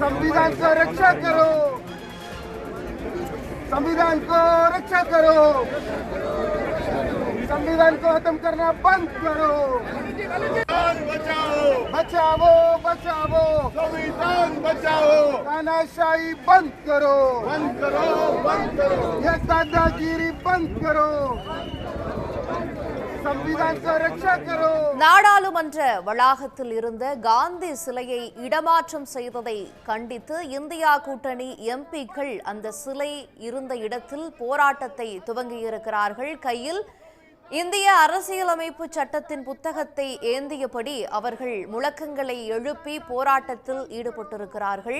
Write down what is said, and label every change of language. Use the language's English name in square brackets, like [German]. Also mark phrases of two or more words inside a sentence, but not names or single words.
[Hindi] संविधान को रक्षा करो, संविधान को रक्षा करो, संविधान को खत्म करना बंद करो। बचाओ बचाओ बचाओ, संविधान बचाओ, तानाशाही बंद करो, बंद करो, बंद करो, ये दादागिरी बंद करो, संविधान को रक्षा करो। [Tamil] நாடாளுமன்ற வளாகத்தில் இருந்த காந்தி சிலையை இடமாற்றம் செய்ததை கண்டித்து இந்தியா கூட்டணி எம்பிக்கள் அந்த சிலை இருந்த இடத்தில் போராட்டத்தை துவங்கியிருக்கிறார்கள். கையில் இந்திய அரசியலமைப்பு சட்டத்தின் புத்தகத்தை ஏந்தியபடி அவர்கள் முழக்கங்களை எழுப்பி போராட்டத்தில் ஈடுபட்டிருக்கிறார்கள்.